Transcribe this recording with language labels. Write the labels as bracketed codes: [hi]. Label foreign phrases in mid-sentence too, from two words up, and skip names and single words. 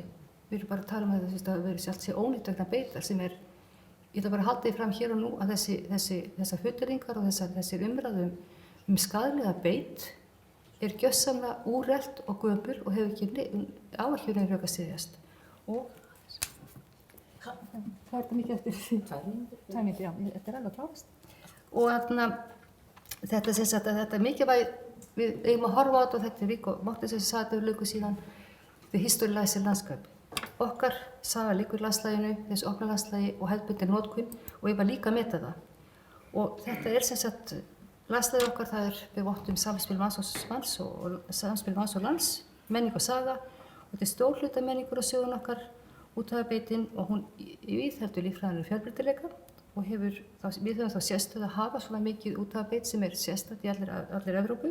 [is] Við erum bara að tala um þetta að vera sjálft sér ónýtt vegna beitar sem er, ég ætla bara að halda því fram hér og nú að þessar fullyrðingar og þessir umræðum skaðlega beit er gjörsamlega úrelt og gömul og hefur ekki á ekki verið rök að styðjast. Og Hvað er þetta mikið eftir? 2 mínútur. 2 mínútur, já, þetta er alveg klárast. Og þetta sem sagt að þetta er mikilvæg, við eigum að horfa á þetta og þetta er Viggo Mortensen sem sagði þetta fyrir löngu síðan, [en] the history lies in landscape. [is] Okkar saga liggur í landslaginu, þessu opna landslagi og hefðbundin notkun og ég var líka að meta það. Og þetta er sem sagt, landslagið okkar, það er við vottum samspil manns og samspil manns og lands, menning og saga. Og þetta er stór hluta menningur og sögun okkar, úthafabeitin, og hún viðheldur líffræðilegan fjölbreytileika og við höfum þá sérstöðu að hafa svona mikið úthafabeit sem er sérstætt í allir Evrópu.